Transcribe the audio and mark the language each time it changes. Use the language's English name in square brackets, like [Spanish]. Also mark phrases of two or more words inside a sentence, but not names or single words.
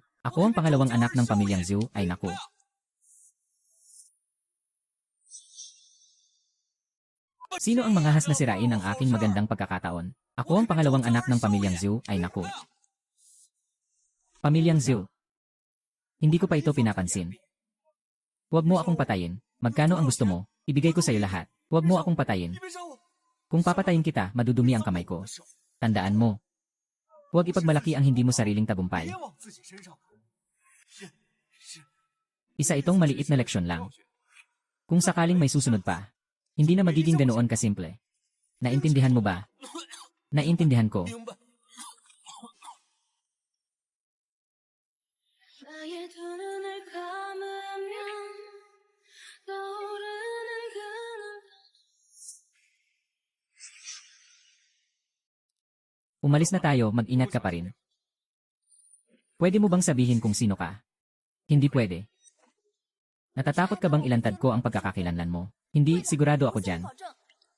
[Filipino] Ako ang pangalawang anak ng pamilyang Zhu, ay naku. Sino ang mangahas na sirain ang aking magandang pagkakataon? Ako ang pangalawang anak ng pamilyang Zhu, ay naku. Pamilyang Zhu. Hindi ko pa ito pinapansin. Huwag mo akong patayin. Magkano ang gusto mo? Ibigay ko sa iyo lahat. Huwag mo akong patayin. [Chinese] 你别伤我， [Filipino] Kung papatayin kita, madudumi ang kamay ko. Tandaan mo. Huwag ipagmalaki ang hindi mo sariling tagumpay. [Chinese] 别往自己身上揽。是 [Filipino] Isa itong maliit na leksyon lang. Kung sakaling may susunod pa, hindi na magiging ganoon kasimple. Naintindihan mo ba? Naintindihan ko. [Chinese] 明白。 [Korean] 나의 두 눈을 감으면 떠오르는 그 [Filipino] Umalis na tayo, mag-ingat ka pa rin. Pwede mo bang sabihin kung sino ka? Hindi pwede. Natatakot ka bang ilantad ko ang pagkakakilanlan mo? Hindi, sigurado ako dyan.